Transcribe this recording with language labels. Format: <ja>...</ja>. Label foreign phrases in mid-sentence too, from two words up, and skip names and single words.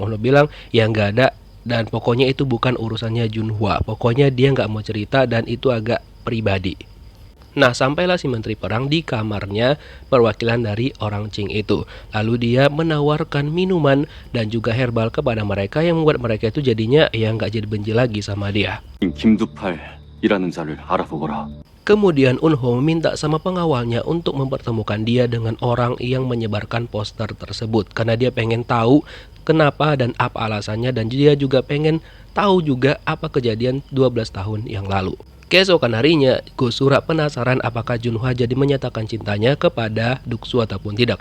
<id>Eunho bilang ya nggak ada dan pokoknya itu bukan urusannya Junhwa, pokoknya dia nggak mau cerita dan itu agak pribadi. Nah sampailah si Menteri Perang di kamarnya perwakilan dari orang Qing itu. Lalu dia menawarkan minuman dan juga herbal kepada mereka yang membuat mereka itu jadinya ya nggak jadi benci lagi sama dia.</id> <ko>김두팔이라는 자를 알아보거라.</ko> <id>Kemudian Eunho meminta sama pengawalnya untuk mempertemukan dia dengan orang yang menyebarkan poster tersebut. Karena dia pengen tahu kenapa dan apa alasannya dan dia juga pengen tahu juga apa kejadian 12 tahun yang lalu. Keesokan harinya, Go-Sura penasaran apakah Junhwa jadi menyatakan cintanya kepada Duksu ataupun tidak.</id>